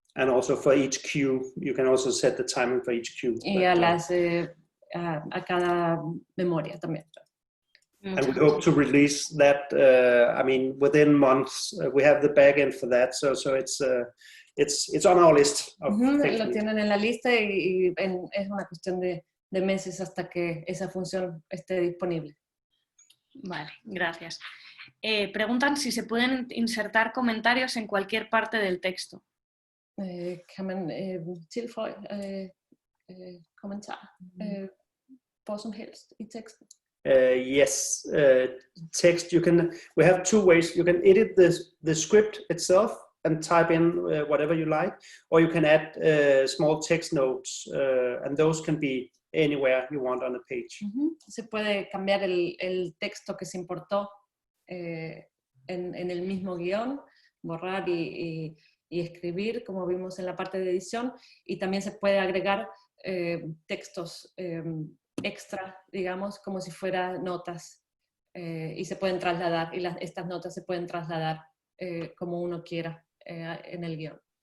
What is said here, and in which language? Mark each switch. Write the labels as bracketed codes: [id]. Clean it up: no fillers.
[en] And also for each cue, you can also set the timing for each cue. [es] Y a cada memoria también. [en] And we hope to release that. I mean, within months, we have the backend for that. So it's on our list. [es] Lo tienen en la lista y es una cuestión de meses hasta que esa función esté disponible. Vale, gracias. Preguntan si se pueden insertar comentarios en cualquier parte del texto. [da] Kan man tilføje kommentar hvor som helst i teksten? [en] Yes, text. We have two ways. You can edit the script itself and type in whatever you like, or you can add small text notes, and those can be anywhere you want on the page. [es] Se puede cambiar el texto que se importó en el mismo guión, borrar y escribir, como vimos en la parte de edición, y también se puede agregar textos extra, digamos, como si fueran notas, y se pueden trasladar, y estas notas se pueden trasladar como uno quiera en el guión.